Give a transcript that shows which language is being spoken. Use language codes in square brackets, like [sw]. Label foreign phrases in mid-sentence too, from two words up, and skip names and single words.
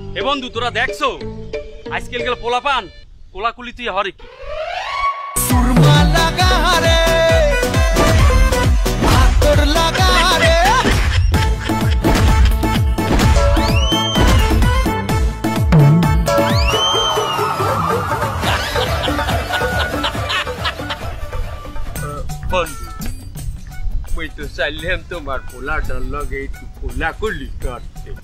[bn] বন্ধু তোরা দেখছো আজকাল গেল পোলাপান কোলাকুলি তুই হরে কি [hi] सुरमा लगा रे आतर लगा रे [bn] বন্ধু ওই তো চাইলাম তোমার পোলাটার লগে একটু কোলাকুলি করতে